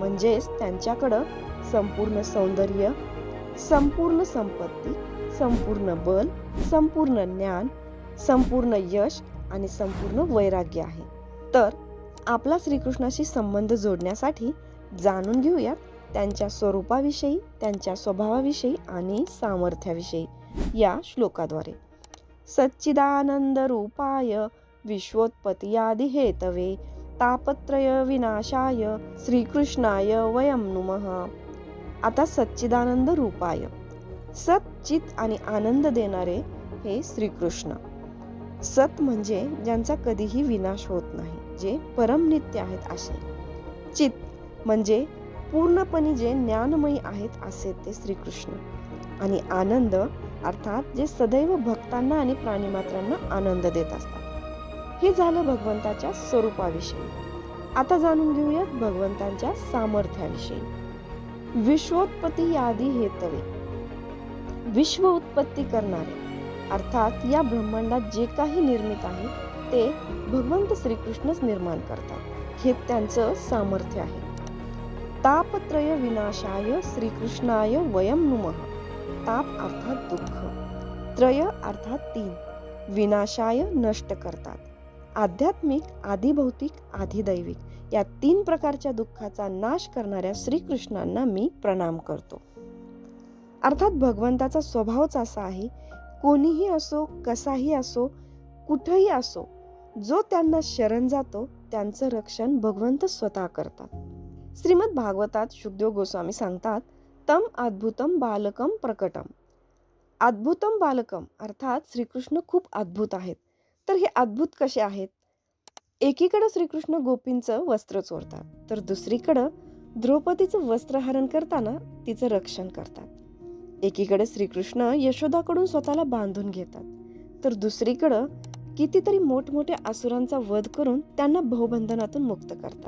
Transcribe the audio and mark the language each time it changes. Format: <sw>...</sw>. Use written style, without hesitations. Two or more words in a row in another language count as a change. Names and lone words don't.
<mr>म्हणजेच त्यांच्याकडं संपूर्ण सौंदर्य, संपूर्ण संपत्ती, संपूर्ण बल, संपूर्ण ज्ञान, संपूर्ण यश आणि संपूर्ण वैराग्य आहे. तर आपला श्रीकृष्णाशी संबंध जोडण्यासाठी जाणून घेऊयात त्यांच्या स्वरूपाविषयी, त्यांच्या स्वभावाविषयी आणि सामर्थ्याविषयी या श्लोकाद्वारे.</mr> <sa>सच्चिदानंद रूपाय विश्वोत्पत्त्यादि हेतवे तापत्रय विनाशाय श्रीकृष्णाय वयं नुमः.</sa> <mr>आता</mr> <sa>सच्चिदानंद रूपाय,</sa> <mr>सत, चित आणि आनंद देणारे हे श्रीकृष्ण. सत म्हणजे ज्यांचा कधीही विनाश होत नाही, जे परमनित्य आहेत असे. चित म्हणजे पूर्णपणे जे ज्ञानमयी आहेत असे ते श्रीकृष्ण. आणि आनंद अर्थात जे सदैव भक्तांना आणि प्राणीमात्रांना आनंद देत असतात. हे झालं भगवंताच्या स्वरूपाविषयी. आता जाणून घेऊयात भगवंतांच्या सामर्थ्याविषयी.</mr> <sa>विश्वोत्पत्ती यादी हेतवे,</sa> <mr>विश्व उत्पत्ती करणारे अर्थात या ब्रह्मांडात जे काही निर्मित आहे ते भगवंत श्रीकृष्णच निर्माण करतात, हे त्यांचं सामर्थ्य आहे.</mr> <sa>तापत्रय विनाशाय श्रीकृष्णाय वयं नुमः.</sa> <mr>ताप अर्थात दुःख, त्रय अर्थात 3, विनाशाय नष्ट करतात. आध्यात्मिक, आधिभौतिक, आधिदैविक या 3 प्रकारच्या दुःखाचा नाश करणाऱ्या श्रीकृष्णांना मी प्रणाम करतो. अर्थात भगवंताचा स्वभावच असा आहे, कोणीही असो, कसाही असो, कुठेही असो, जो त्यांना शरण जातो त्यांचं रक्षण भगवंत स्वतः करतात. श्रीमद भागवतात शुकदेव गोस्वामी सांगतात,</mr> <sa>तम अद्भुतम बालकम प्रकटम. अद्भुतम बालकम</sa> <mr>अर्थात श्रीकृष्ण खूप अद्भुत आहेत. तर हे अद्भुत कसे आहेत? एकीकडे श्रीकृष्ण गोपींचं वस्त्र चोरतात, तर दुसरीकडं द्रौपदीचं वस्त्रहरण करताना तिचं रक्षण करतात. एकीकडे श्रीकृष्ण यशोदाकडून स्वतःला बांधून घेतात, तर दुसरीकडं कितीतरी मोठमोठ्या असुरांचा वध करून त्यांना भवबंधनातून मुक्त करतात.</mr>